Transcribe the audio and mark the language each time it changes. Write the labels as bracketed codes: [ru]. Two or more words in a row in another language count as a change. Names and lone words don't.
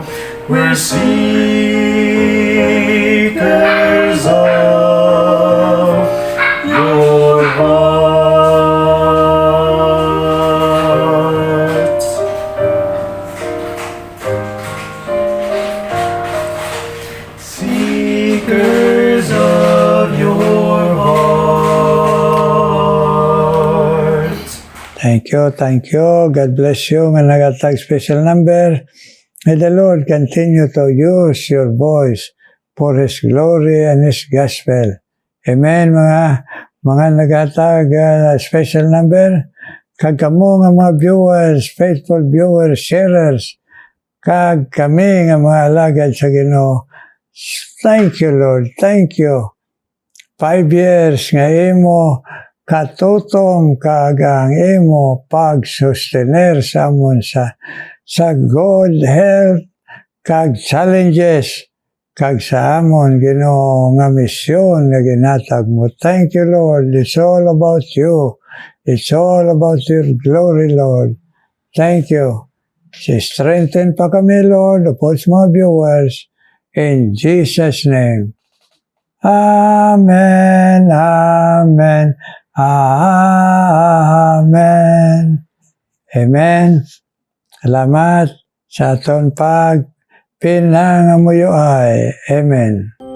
[en] We're seekers of your heart. Seekers of your heart. Thank you, thank you. God bless you. [hil] Nga nagatag special number. [en] May the Lord continue to use your voice for His glory and His gospel. [hil] Amen, mga nagatag special number. Kag kamo nga mga viewers, [en] faithful viewers, [hil] sharers, kag kami nga mga alagad sa Ginoo. [en] Thank you, Lord. Thank you. [hil] 5 years nga imo katutom kag ang imo pag-sustener sa amon sa [en] good health [hil] kag challenges kag sa amon Ginoo nga misyon nga ginatag mo. [en] Thank you, Lord. It's all about you. It's all about your glory, Lord. Thank you. [hil] Strengthen pa kami, Lord, upon mga viewers. [en] In Jesus' name. Amen, amen, amen. Amen. [hil] Salamat sa aton pag pinangamuyo ay. Amen.